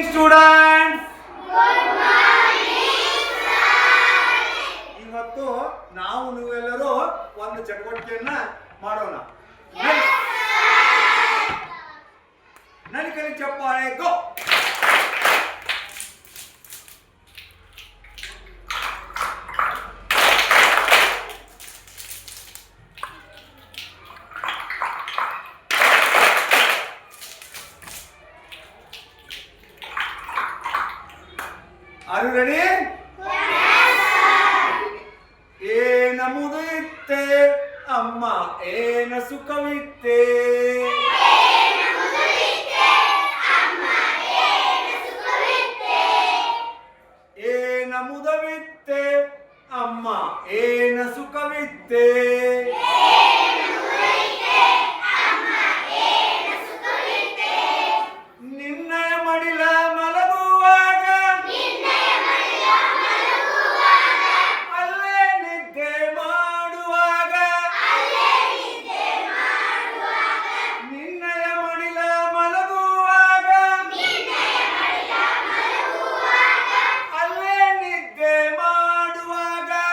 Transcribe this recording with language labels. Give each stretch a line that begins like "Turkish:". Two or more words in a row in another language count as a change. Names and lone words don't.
Kannada: ಸ್ಟೂಡೆಂಟ್ಸ್. ಇವತ್ತು ನಾವು ನೀವೆಲ್ಲರೂ ಒಂದು ಚಟುವಟಿಕೆಯನ್ನ ಮಾಡೋಣ. ನನಿಕಲಿ ಚಪ್ಪಾಳೆ ಗೋ.
English: Are you ready?
Kannada: ಏನ ಮುದಿತ್ತೆ ಅಮ್ಮ ಏನ ಸುಖವಿತ್ತೆ, ಏನ ಮುದವಿತ್ತೆ ಅಮ್ಮ ಏನ ಸುಖವಿತ್ತೆ, ನಿನ್ನಯ ಮಡಿಲ ಮಲಗುವಾಗ ಅಲ್ಲೇ ನಿದ್ದೆ ಮಾಡುವಾಗ, ನಿನ್ನಯ ಮಡಿಲ ಮಲಗುವಾಗ ಅಲ್ಲೇ ನಿದ್ದೆ ಮಾಡುವಾಗ,